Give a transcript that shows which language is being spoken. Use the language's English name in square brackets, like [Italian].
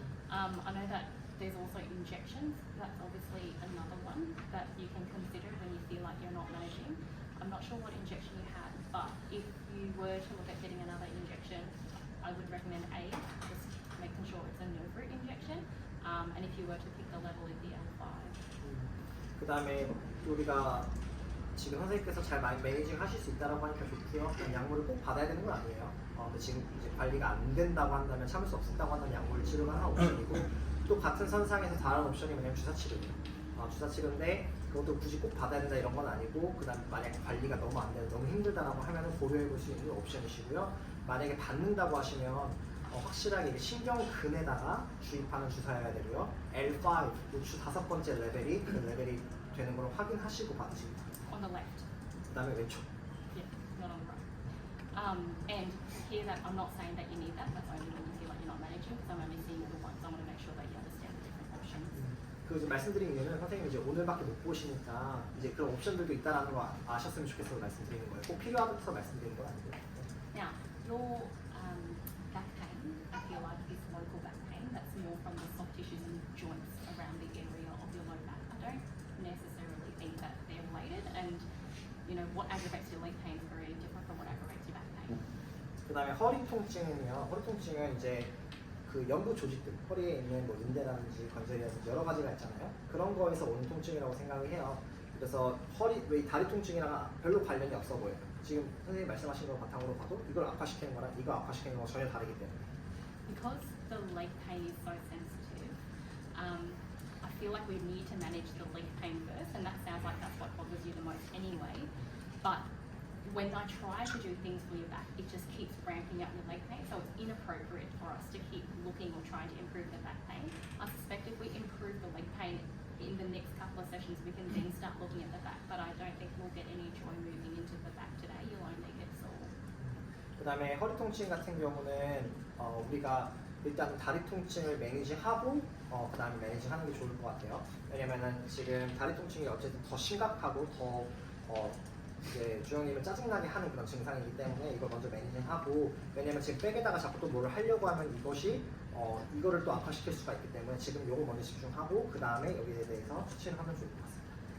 [English] I know that there's also injections. That's obviously another one that you can consider when you feel like you're not managing. I'm not sure what injection you had, but if you were to look at getting another injection, I would recommend A, just making sure it's a nerve root injection. And if you were to pick the level, it'd be L5. [Korean] 그 다음에 우리가 지금 선생님께서 잘 매니징 하실 수 있다고 하니까 좋고요. 약물을 꼭 받아야 되는 건 아니에요. 근데 지금 이제 관리가 안 된다고 한다면 참을 수 없다고 한다면 약물 치료가 하나 옵션이고 또 같은 선상에서 다른 옵션이 뭐냐면 주사 치료예요. 주사 치료인데 그것도 굳이 꼭 받아야 된다 이런 건 아니고 그다음 만약에 관리가 너무 안 되는 너무 힘들다라고 하면은 고려해 볼 수 있는 옵션이시고요. 만약에 받는다고 하시면 확실하게 신경근에다가 주입하는 주사여야 되고요. L5, 주 5번째 레벨이 그 레벨이 되는 걸 확인하시고 받으십니다. [English] On the left. [Korean] 그 다음에 왼쪽. [English] Yeah, not on the right. And here that I'm not saying that you need that. That's only when you feel like you're not managing, because I'm only seeing it once. I want to make sure that you understand the different options. [Korean] 그 지금 말씀드린 이유는 선생님이 이제 오늘밖에 못 보시니까 이제 그런 옵션들도 있다라는 거 아셨으면 좋겠어서 말씀드리는 거예요. 꼭 필요하다서 말씀드리는 건 아니고요. [English] Now, your back pain, I feel like is local back pain. That's more from the soft tissues and joints around the area of your low back. I don't necessarily think that they're related, and you know what aggravates your leg pain is very different from what aggravates your back pain. [Korean] 그 다음에 허리 통증은요. 허리 통증은 이제 그 연부 조직들, 허리에 있는 뭐 인대라든지 관절이라든지 여러 가지가 있잖아요. 그런 거에서 오는 통증이라고 생각을 해요. 그래서 왜 다리 통증이랑 별로 관련이 없어 보여요. 지금 선생님 말씀하신 거 바탕으로 봐도 이걸 악화시키는 거랑 이거 악화시키는 거 전혀 다르기 때문에. [English] Because the leg pain is so sensitive, I feel like we need to manage the leg pain first, and that sounds like that's what bothers you the most anyway. But when I try to do things for your back, it just keeps ramping up your leg pain, so it's inappropriate for us to keep looking or trying to improve the back pain. I suspect if we improve the leg pain in the next couple of sessions, we can then start looking at the back, but I don't think we'll get any joy moving into the back today. You'll only get sore. [Korean] 그다음에 허리 통증 같은 경우는 우리가 일단 다리 통증을 매니지하고 그다음에 매니지하는 게 좋을 것 같아요. 왜냐면은 지금 다리 통증이 어쨌든 더 심각하고 더 이제 주영님을 짜증나게 하는 그런 증상이기 때문에 이걸 먼저 매니징하고, 왜냐면 지금 백에다가 자꾸 또 뭐를 하려고 하면 이것이 이거를 또 악화시킬 수가 있기 때문에 지금 요거 먼저 집중하고 그 다음에 여기에 대해서 수치를 하면 좋을 것 같습니다.